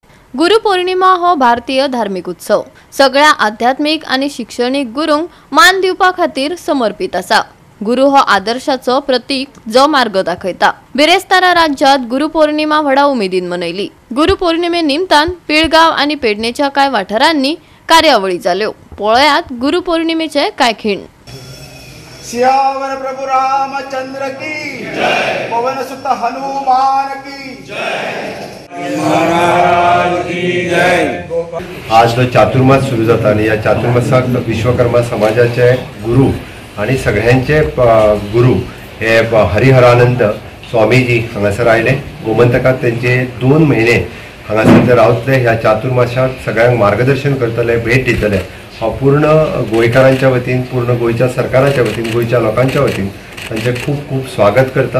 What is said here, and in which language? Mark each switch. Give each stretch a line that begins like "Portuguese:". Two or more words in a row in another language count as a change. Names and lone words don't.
Konkani: गुरुपौर्णिमा हो भारतीय धार्मिक उत्सव सगळ्या आध्यात्मिक आणि शैक्षणिक गुरूंक मान दिवपा खातीर समर्पित आसा। गुरु हो आदर्शाचो प्रतीक जो मार्ग दाखयता। बिरेस्तारा राज्यात गुरुपौर्णिमा व्हडा उमेदीन मनयली। गुरुपौर्णिमे निमतान पिळगांव आणि पेडणेच्या कांय वाठारांनी कार्यावळी जाल्यो। पळयात गुरुपौर्णिमेचे कांय खीण।
Hindi: सियावर प्रभु रामचंद्र की जय, पवन सुत हनुमान की जय, महाराज की जय।
Konkani: आज जो चातुर्मास सुरू जाता आणि या चातुर्मासाक विश्वकर्मा समाजाचे गुरु आणि सगळ्यांचे गुरु हे हरिहरानंद स्वामीजी हांगासर आयले। गोमंतकात त्यांचे 2 महिने हांगासर रावतले। ह्या चातुर्मासाक सगळ्यांक मार्गदर्शन करतले, भेट दितले। हा पूर्ण गोंयकारांच्या वतीन, पूर्ण गोंयच्या सरकाराच्या वतीन, गोंयच्या लोकांच्या वतीन तांचे खूप खूप स्वागत करता।